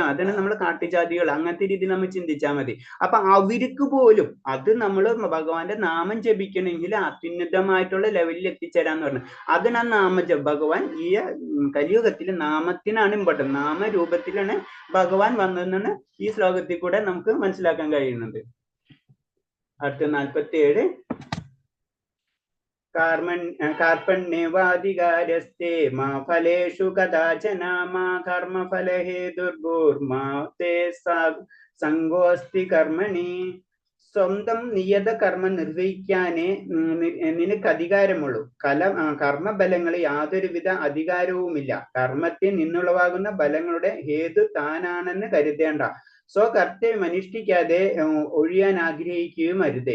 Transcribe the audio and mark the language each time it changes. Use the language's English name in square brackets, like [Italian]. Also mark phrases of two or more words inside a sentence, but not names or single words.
[Malayalam] അതാണ് നമ്മൾ കാട്ടുജാതികൾ അങ്ങനത്തെ രീതിയിൽ നമ്മൾ ചിന്തിച്ചാൽ മതി. അപ്പൊ അവർക്ക് പോലും അത് നമ്മൾ ഭഗവാന്റെ നാമം ജപിക്കണമെങ്കിൽ അത്യുന്നതമായിട്ടുള്ള ലെവലിൽ എത്തിച്ചേരാന്ന് പറഞ്ഞു. അതിനാ നാമജപം. ഭഗവാൻ ഈ കലിയുഗത്തിൽ നാമത്തിനാണ് ഇമ്പോർട്ടൻറ്റ്. നാമരൂപത്തിലാണ് ഭഗവാൻ വന്നതെന്നാണ് ഈ ശ്ലോകത്തിൽ കൂടെ നമുക്ക് മനസ്സിലാക്കാൻ കഴിയുന്നത്. [Sanskrit] അടുത്ത 47 कार्पण्यवाधिकारस्ते मा फलेषु कदाचन मा कर्मफलहेतुर्भूर्मा ते संगोऽस्ति कर्मणि. [Malayalam] സ്വന്തം നിയത കർമ്മം നിർവഹിക്കാനേ നിനക്ക് അധികാരമുള്ളൂ. കർമ്മബലങ്ങളിൽ യാതൊരുവിധ അധികാരവുമില്ല. കർമ്മത്തിൽ നിന്നുളവാകുന്ന ബലങ്ങളുടെ ഹേതു താനാണെന്ന് കരുതേണ്ട. സ്വകർത്തവ്യം അനുഷ്ഠിക്കാതെ ഒഴിയാൻ ആഗ്രഹിക്കുകയും അരുതേ.